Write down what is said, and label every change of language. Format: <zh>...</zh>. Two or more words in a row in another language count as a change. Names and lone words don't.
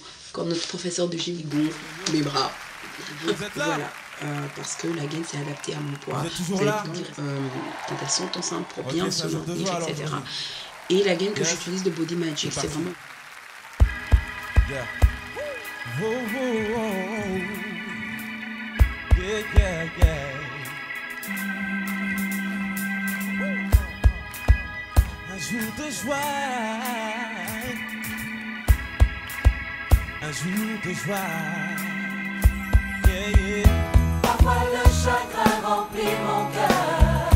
<fr>Quand notre professeur de gym gonfle mes bras. Voilà. Parce que la gaine s'est adaptée à mon poids. Vous allez me dire quand elles sont enceintes pour bien se maintenir, etc. Et la gaine que j'utilise de Body Magic, c'est vraiment... Yeah. Whoa, whoa, whoa. Yeah, yeah, yeah. Un jour de joie, un jour de joie. Yeah, yeah. Parfois le chagrin remplit mon cœur.</fr>